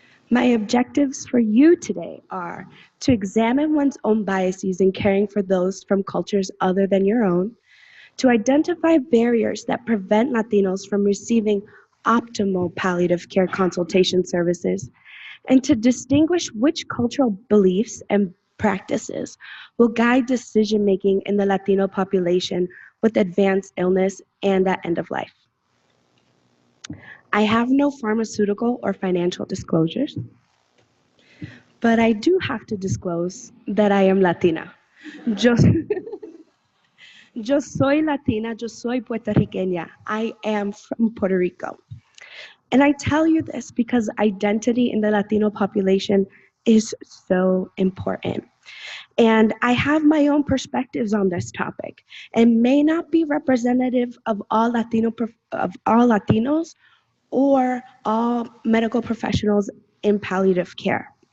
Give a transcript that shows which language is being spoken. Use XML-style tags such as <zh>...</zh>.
<en>My objectives for you today are to examine one's own biases in caring for those from cultures other than your own, to identify barriers that prevent Latinos from receiving optimal palliative care consultation services, and to distinguish which cultural beliefs and practices will guide decision-making in the Latino population with advanced illness and at end of life. I have no pharmaceutical or financial disclosures, but I do have to disclose that I am Latina.</en> <es>Yo soy Latina, yo soy puertorriqueña.</es> <en>I am from Puerto Rico. And I tell you this because identity in the Latino population is so important. And I have my own perspectives on this topic and may not be representative of all Latinos or all medical professionals in palliative care.</en>